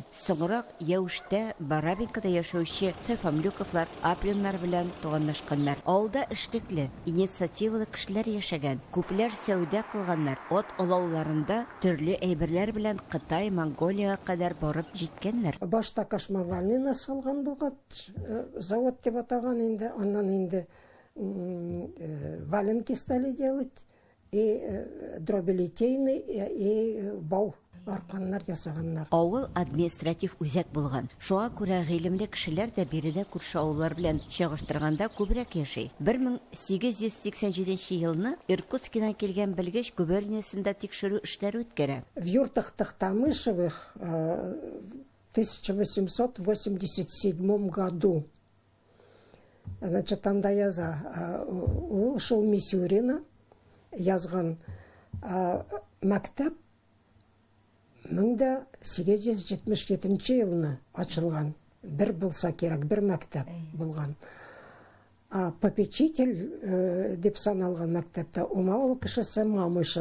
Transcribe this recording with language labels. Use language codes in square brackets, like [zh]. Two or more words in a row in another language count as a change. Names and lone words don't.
[tt] Соңрак Яуштә, Барабинкада яшәүче Сәфамлюковлар, Апленнар белән туганлашканнар. Авылда эшлекле, инициативалы кешеләр яшәгән. Күпләр сәүдә кылганнар. От олауларында төрле әйберләр белән Кытай, Монголияга кадәр барып җиткәннәр. Башта Кашмавальныйны салган булган, завод дип атаган инде, аннан инде [ru] валенки стали делать, и дробилитейный, [tt] и бау арканнар ясаганнар. Авыл административ үзәк булган. Шуңа күрә гыйлемле кешеләр дә биредә күрше авыллар белән чагыштырганда күбрәк яши. 1887 елны Иркутскидан килгән белгеч губерниясендә тикшерү эшләре үткәрә. [ru] В юртах Тахтамышевых в 1887 году, значит, [tt] анда яза, ул шул Мисюрина язган мәктәп 1877 елны ачылган. Бер булса кирәк, бер мәктәп булган. Попечитель дип саналган мәктәптә Умавыл кешесе Мамышев.